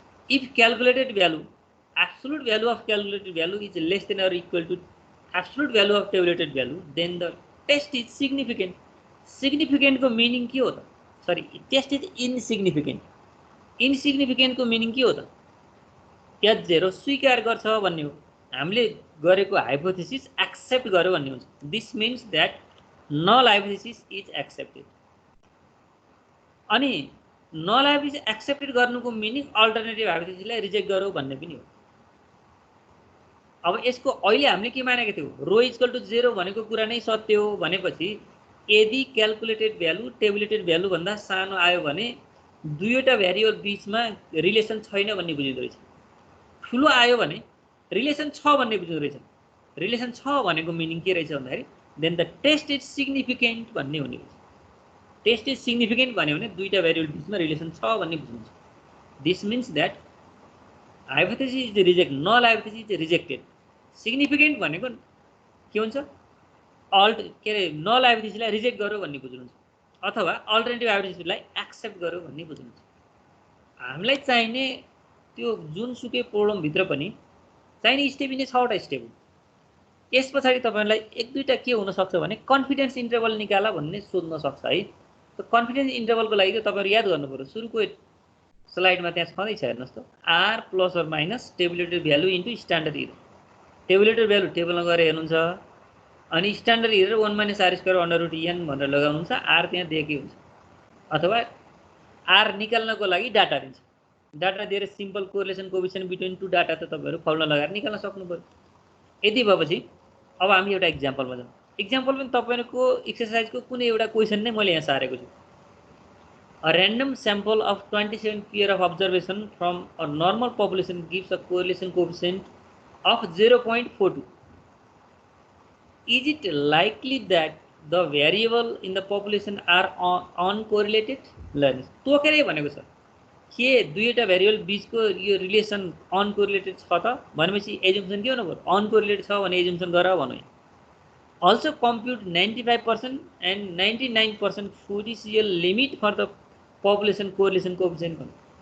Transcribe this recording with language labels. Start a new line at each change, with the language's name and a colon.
English: If calculated value absolute value of calculated value is less than or equal to absolute value of tabulated value, then the test is significant.
Nepali: सिग्निफिकेन्टको meaning के हो त? Sorry,
English: Test is insignificant.
Nepali: इनसिग्निफिकेन्टको meaning के हो त? H0 स्वीकार गर्छ भन्ने हो। हामीले गरेको हाइपोथेसिस एक्सेप्ट गर्यो भन्ने हुन्छ।
English: This means that null hypothesis is accepted.
Nepali: अनि नल हाइपोथेसिस एक्सेप्टेड गर्नुको मिनिङ अल्टरनेटिभ हाइपोथेसिसलाई रिजेक्ट गर्यो भन्ने पनि हो। अब यसको अहिले हामीले के मानेको थियौँ? ρ = 0 भनेको कुरा नै सत्य हो भनेपछि यदि क्याल्कुलेटेड भ्यालु टेबुलेटेड भ्यालु भन्दा सानो आयो भने दुईवटा भ्यारिएबल बीचमा रिलेसन छैन भन्ने बुझिँदो रहेछ। ठुलो आयो भने रिलेसन छ भन्ने बुझ्दो रहेछ। रिलेसन छ भनेको मिनिङ के रहेछ भन्दाखेरि
English: then the test is significant
Nepali: भन्ने हुने रहेछ।
English: test is significant
Nepali: भन्यो भने दुईटा भ्यारिएबल बीचमा रिलेसन छ भन्ने बुझ्नुहुन्छ।
English: This means that hypothesis is reject, null hypothesis is rejected.
Nepali: Significant भनेको के हुन्छ? के अरे नल हाइपोथेसिसलाई रिजेक्ट गर्यो भन्ने बुझ्नुहुन्छ अथवा अल्टरनेटिभ हाइपोथेसिसलाई एक्सेप्ट गर्यो भन्ने बुझ्नुहुन्छ। हामीलाई चाहिने त्यो जुनसुकै प्रोब्लमभित्र पनि चाहिने स्टेप यिनै 6वटा स्टेप हो। यस पछाडि तपाईहरुलाई एक दुईटा के हुन सक्छ भने कन्फिडेन्स इन्टरभल निकाला भन्ने सोध्न सक्छ है। त कन्फिडेन्स इन्टरभलको लागि त तपाईहरु याद गर्नुपर्यो। सुरुको स्लाइडमा त्यहाँ छँदैछ, हेर्नुस् त, r ± tabulated value into standard error. Tabulated value टेबलमा गएर हेर्नुहुन्छ अनि स्ट्यान्डर्ड एरर 1 - r² √n भनेर लगाउनुहुन्छ। r त्यहाँ दिएकै हुन्छ अथवा r निकाल्नको लागि डाटा दिन्छ। डाटा दिएर simple correlation coefficient between two data त तपाईहरु फर्मुला लगाएर निकाल्न सक्नु पर्यो। यदि भएपछि अब हामी एउटा एक्जाम्पलमा जाउँ। एक्जाम्पल पनि तपाईहरुको एक्सरसाइजको कुनै एउटा क्वेशन नै मैले यहाँ सारेको छु।
English: A random sample of 27 pair of observation from a normal population gives a correlation coefficient of 0.42. Is it likely that the variable in the population are uncorrelated?
Nepali: ल तोकेरै भनेको छ के दुईटा भेरिएबल बीचको यो रिलेसन अनकोरिलेटेड छ त भनेपछि एजम्पसन के हुनु पर्यो अनकोरिलेटेड छ भने एजम्पसन गरेर भन्नु।
English: Also compute 95% and 99% fiducial limit for the population correlation coefficient
Nepali: भन्नु।